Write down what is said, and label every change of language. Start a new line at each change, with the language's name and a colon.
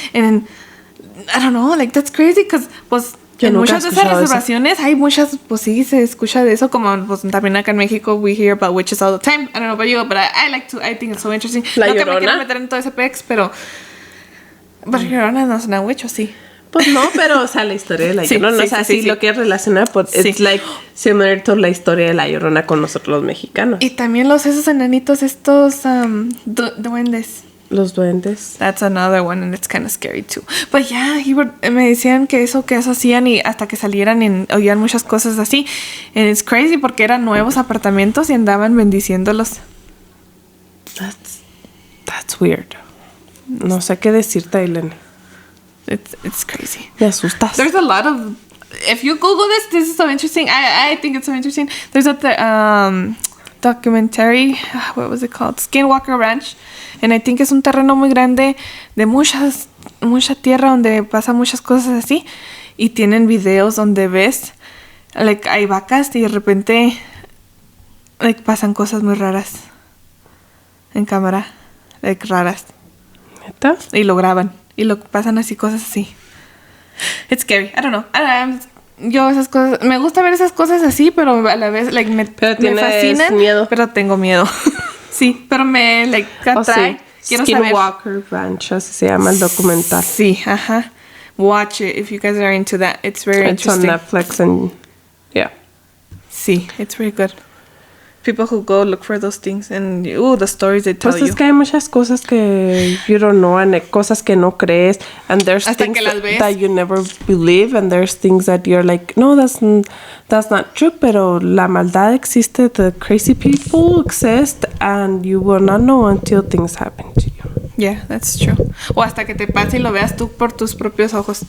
English: And I don't know, like that's crazy, because
Spanish: pues en muchas de esas reservaciones hay muchas, pues sí, se escucha de eso, como pues también acá en México
English: we hear about witches all the time. I don't know about you, but I think it's so interesting.
Spanish: La no Llorona. Que me quiero meter en todo ese pex, pero Llorona no es una witch, ¿o sí? Pues no, pero o sea, la historia de la Llorona, o sea, sí, lo que relaciona, pues,
English: it's like similar to
Spanish: la historia de la Llorona con nosotros los mexicanos. Y también esos enanitos, estos duendes. Los duendes.
English: That's another one, and it's kind of scary too.
Spanish: But yeah, me decían que eso hacían y hasta que salieran oían muchas cosas así.
English: And it's crazy
Spanish: porque eran nuevos apartamentos y andaban bendiciéndolos.
English: That's weird.
Spanish: No sé qué decirte, Aileen.
English: It's crazy.
Spanish: Me asustas.
English: There's a lot of... If you Google this is so interesting. I think it's so interesting. There's a documentary, what was it called? Skinwalker Ranch. And I think
Spanish: es un terreno muy grande de mucha tierra donde pasan muchas cosas así. Y tienen videos donde ves, like, hay vacas y de repente, like, pasan cosas muy raras en cámara, like, raras. ¿Neta? Y lo graban. Y pasan así, cosas así.
English: It's scary. I don't know.
Spanish: Yo esas cosas... Me gusta ver esas cosas así, pero a la vez, like, me fascinan. Miedo. Pero tengo miedo. Sí, pero me, like, atrae. Quiero saber. Skinwalker Ranch, así se llama el documental. Sí, ajá.
English: Watch it if you guys are into that. It's very interesting. It's on Netflix and... Yeah. Sí, it's very good. People who go look for those things and the stories they tell you.
Spanish: Pues es que hay muchas cosas que
English: you don't know and
Spanish: cosas que no crees,
English: and there's
Spanish: hasta
English: things that you never believe, and there's things that you're like, no, that's not true,
Spanish: pero la maldad existe,
English: the crazy people exist, and you will not know until things happen to you. Yeah, that's true.
Spanish: O hasta que te pase y lo veas tú por tus propios ojos.